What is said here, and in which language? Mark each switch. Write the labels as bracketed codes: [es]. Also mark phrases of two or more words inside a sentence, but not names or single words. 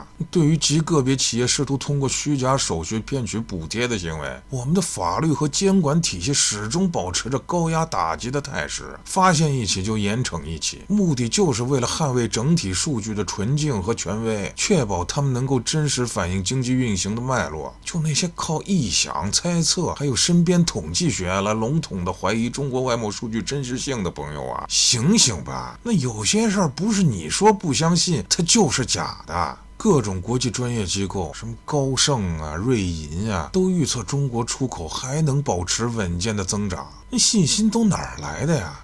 [zh] 對於極個別企業試圖通過虛假手續騙取補貼的行為，我們的法律和監管體系始終保持着高壓打擊的態勢，發現一起就嚴懲一起，目的就是為了捍衛整體數據的純淨和權威，確保他們能夠真實反映經濟運行的脈絡。就那些靠臆想、猜測還有身邊統計學來籠統的懷疑中國外貿數據真實性的朋友啊，醒醒吧！那有些事兒不是你說不相信它就是假的。各種國際專業機構，什麼高盛啊、瑞银啊，都預測中国出口還能保持穩健的增長。那信心都哪兒來的呀？